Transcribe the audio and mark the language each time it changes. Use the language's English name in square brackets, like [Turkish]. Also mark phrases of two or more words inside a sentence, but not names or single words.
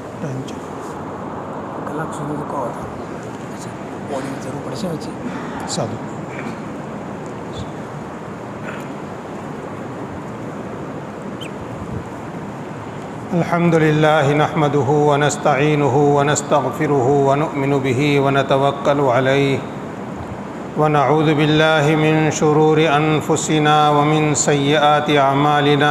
[Gujarati] કલાક સુધી તો કહો હતા. અચ્છા, ઓડિયો જરૂર પડશે પછી. સારું. [Arabic] الحمد لله نحمده ونستعينه ونستغفره ونؤمن به ونتوكل عليه ونعوذ بالله من شرور أنفسنا ومن سيئات أعمالنا